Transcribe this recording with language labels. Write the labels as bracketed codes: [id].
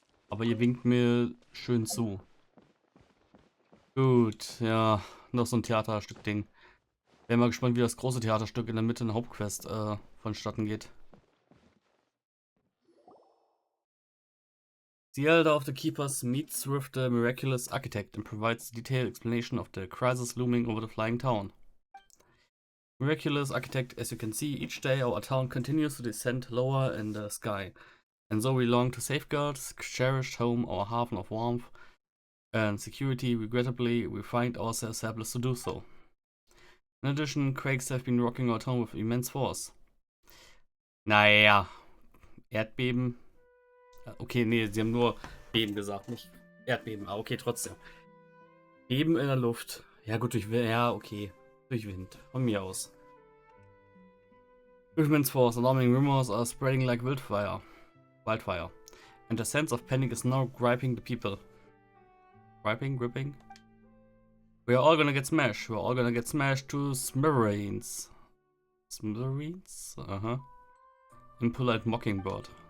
[de] Aber ihr winkt mir schön zu. Gut, ja. Noch so ein Theaterstück-Ding. Wäre mal gespannt, wie das große Theaterstück in der Mitte eine Hauptquest vonstatten geht. [en] The elder of the keepers meets with the miraculous architect and provides a detailed explanation of the crisis looming over the flying town. Miraculous architect, as you can see, each day our town continues to descend lower in the sky, and so we long to safeguard this cherished home, our haven of warmth and security. Regrettably, we find ourselves helpless to do so. In addition, quakes have been rocking our town with immense force. [de] Naja, Erdbeben. Okay, nee, sie haben nur Beben gesagt, nicht Erdbeben, aber okay, trotzdem. Beben in der Luft. Ja gut, durch Wind, ja okay, durch Wind, von mir aus. [en] With immense force, alarming rumors are spreading like wildfire, and a sense of panic is now gripping the people. Gripping. We are all gonna get smashed. We're all gonna get smashed to smithereens. Smithereens? Impolite mockingbird.